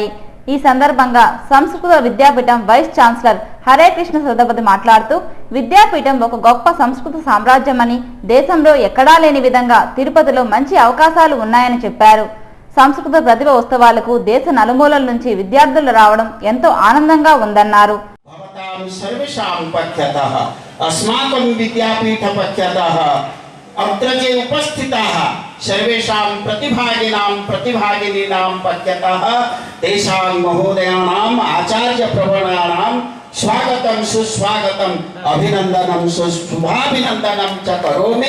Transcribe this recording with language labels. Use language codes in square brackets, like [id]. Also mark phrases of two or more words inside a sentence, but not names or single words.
[te] ఈ సందర్భంగా సంస్కృత విద్యాపీఠం [en] vice chancellor [te] హరే కృష్ణ సదపతి మాట్లాడుతూ విద్యాపీఠం ఒక గొప్ప సంస్కృత సామ్రాజ్యమని, దేశంలో ఎక్కడా లేని విధంగా తిరుపతిలో మంచి అవకాశాలు ఉన్నాయని చెప్పారు. సంస్కృత ప్రతిభ ఉత్సవాలకు దేశ నలుమూలల నుంచి విద్యార్థులు రావడం ఎంతో ఆనందంగా ఉందన్నారు. [sa] अस्माकं विद्यापीठ पक्षतः अत्र ये उपस्थिताः सर्वेषां प्रतिभागिनीनां पक्षतः तेषां महोदयानाम् आचार्यप्रवणानां स्वागतं सुस्वागतम् अभिनन्दनं शुभाभिनन्दनं च करोमि.